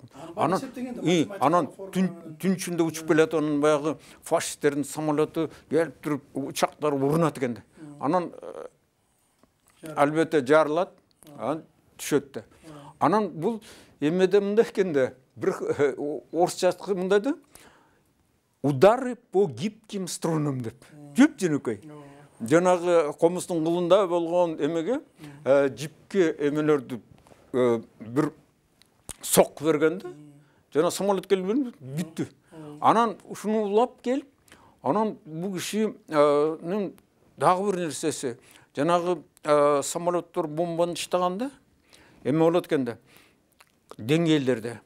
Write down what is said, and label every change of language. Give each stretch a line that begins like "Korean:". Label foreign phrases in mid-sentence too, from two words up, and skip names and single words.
Kyrgyz: Анан түн ичинде учуп келет, анан баягы фашисттердин самолету келип туруп учактар урунат экен. Анан албетте жарылат, анан түшөт да. Анан бул эмеде мындай экен да, бир орусчасы мындай да,
Russian: удары по гибким струнам деп.
Kyrgyz: Жүп-жөнөкөй. Жанагы комустун кулунда болгон эмеге жипке эмелерди бир сокку бергенде, жана самолет келип бүттү. Анан ушуну улап келип, анан бул кишинин дагы бир нерсеси, жанагы самолеттор бомбаны таштаганда эме болот экен да, деңгээлдерде.